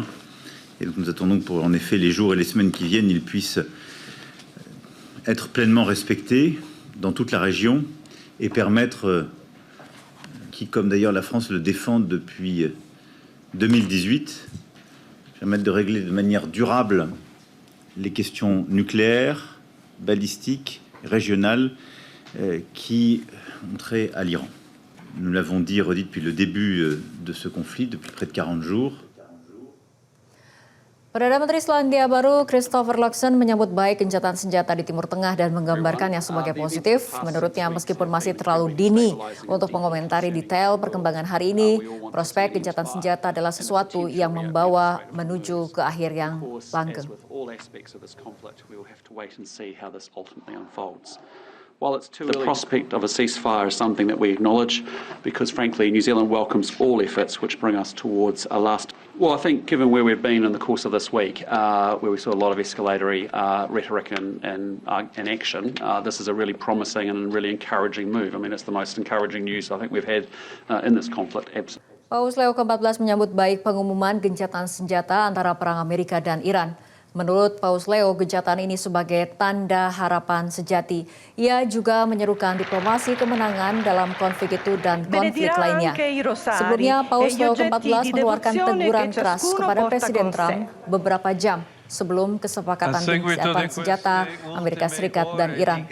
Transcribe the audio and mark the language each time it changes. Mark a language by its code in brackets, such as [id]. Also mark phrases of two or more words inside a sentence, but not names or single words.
[fr] Et donc nous attendons que pour en effet les jours et les semaines qui viennent, il puisse être pleinement respecté dans toute la région et permettre, qui comme d'ailleurs la France le défend depuis 2018, permettre de régler de manière durable les questions nucléaires, balistiques, régionales qui ont trait à l'Iran. Nous l'avons dit et redit depuis le début de ce conflit, depuis près de 40 jours. [id] Perdana Menteri Selandia Baru Christopher Luxon menyambut baik gencatan senjata di Timur Tengah dan menggambarkannya sebagai positif. Menurutnya meskipun masih terlalu dini untuk mengomentari detail perkembangan hari ini, prospek gencatan senjata adalah sesuatu yang membawa menuju ke akhir yang langgeng. [en] The prospect of a ceasefire is something that we acknowledge because, frankly, New Zealand welcomes all efforts which bring us towards a last. Well, I think given where we've been in the course of this week, where we saw a lot of escalatory rhetoric and action, this is a really promising and really encouraging move. I mean, it's the most encouraging news I think we've had in this conflict. [id] Paus Leo ke-14 menyambut baik pengumuman gencatan senjata antara perang Amerika dan Iran. Menurut Paus Leo, gencatan ini sebagai tanda harapan sejati. Ia juga menyerukan diplomasi kemenangan dalam konflik itu dan konflik lainnya. Sebelumnya, Paus Leo ke-14 mengeluarkan teguran keras kepada Presiden Trump beberapa jam sebelum kesepakatan gencatan senjata Amerika Serikat dan Iran.